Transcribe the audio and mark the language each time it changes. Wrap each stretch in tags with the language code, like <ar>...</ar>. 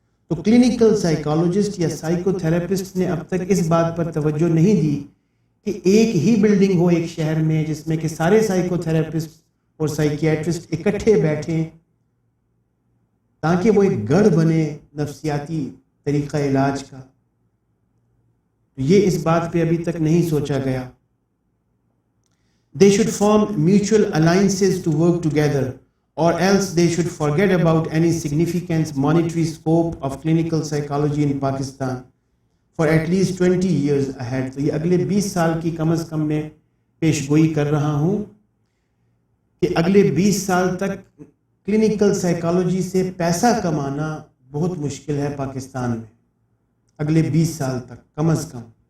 <ur>تو clinical psychologist یا psycho therapist نے اب تک اس بات پر توجہ نہیں دی کہ ایک ہی بلڈنگ ہو ایک شہر میں جس میں کہ سارے سائیکو تھراپسٹ اور سائیکیٹرسٹ اکٹھے بیٹھیں تاکہ وہ ایک گڑھ بنے نفسیاتی طریقہ علاج کا. یہ اس بات پہ ابھی تک نہیں سوچا گیا.</ur> <en>They should form mutual alliances to work together, or else they should forget about any significant monetary scope of clinical psychology in Pakistan for at least 20 years ahead.</en> <ur>تو یہ اگلے 20 سال کی کم از کم میں پیش گوئی کر رہا ہوں کہ اگلے 20 سال تک کلینکل سائیکالوجی سے پیسہ کمانا بہت مشکل ہے پاکستان میں. اگلے 20 سال تک کم از کم.</ur>